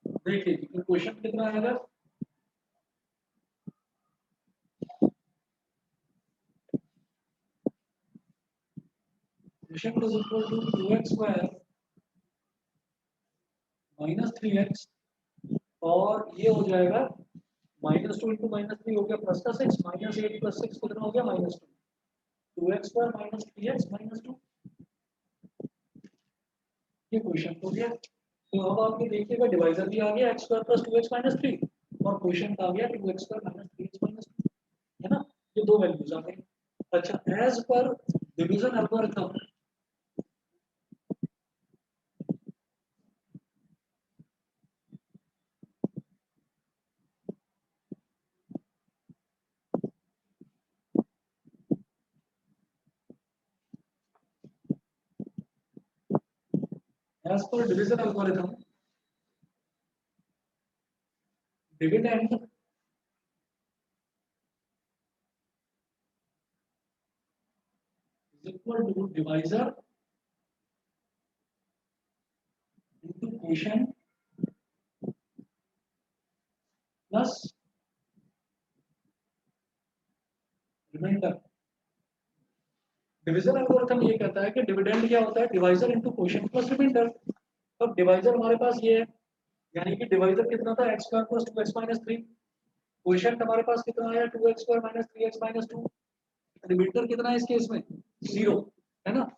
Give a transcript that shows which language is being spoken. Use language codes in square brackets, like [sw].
[hi] देखिए कि क्वेश्चन कितना आएगा, question is equal to 2x square -3x, और ये हो जाएगा -2 इंटू -3 हो गया प्लस का 6, -8 प्लस 6 कितना हो गया -2, 2x स्क्वायर -3x -2, ये क्वेश्चन हो गया। तो अब आप ये देखिएगा डिवाइजर भी आ गया x स्क्वायर प्लस 2x -3, और क्वेश्चन आ गया 2x स्क्वायर -3x -2, है ना। ये दो वैल्यूज आ गई। [en] अच्छा, as per division algorithm, as per division algorithm, dividend is equal to divisor into quotient plus remainder। [hi] Division algorithm ये कहता है कि डिविडेंड क्या होता है, divisor into quotient plus remainder. अब डिवाइजर हमारे पास ये है, यानी कि डिवाइजर कितना था, x square plus 2x minus 3। Quotient हमारे पास कितना आया, 2x square minus 3x minus 2। Reminder कितना है इस केस में, 0, है ना।